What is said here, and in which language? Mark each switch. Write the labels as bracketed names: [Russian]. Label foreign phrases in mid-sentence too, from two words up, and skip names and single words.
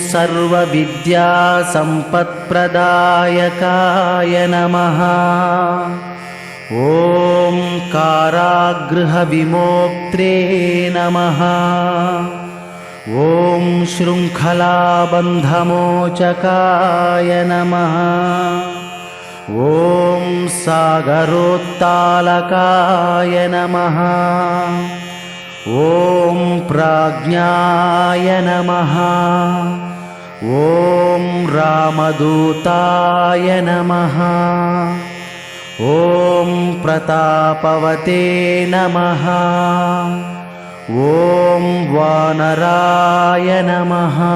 [Sanskrit] సర్వవిద్యాసంపత్ప్రదాయకాయ నమః ఓం కారాగృహవిమోక్త్రే నమః ఓం శృంఖలాబంధమోచకాయ నమః ఓం సాగరోత్తాలకాయ నమః ॐ प्राज्ञाय नमः। ॐ रामदूताय नमः। ॐ प्रतापवते नमः। ॐ वानराय नमः।